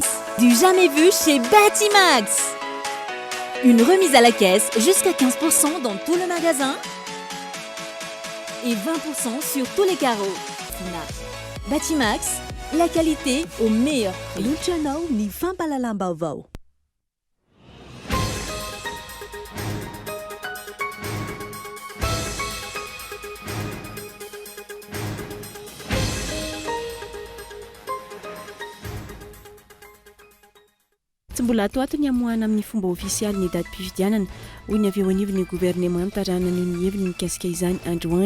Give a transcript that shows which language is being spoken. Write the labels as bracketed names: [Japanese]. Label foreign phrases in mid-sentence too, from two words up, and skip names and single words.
[French] Du jamais vu chez Batimax. Une remise à la caisse jusqu'à 15% dans tout le magasin et 20% sur tous les carreaux. Batimax, la qualité au meilleur prix. [Malagasy] Luciano ni Fampalalambao. Tsy mbola atoato ny amoahana amin'ny fomba ofisialy ny datim-pifidianana hoy ny avy eo anivon'ny gouvernemanta raha naneho ny heviny mikasika izany androany.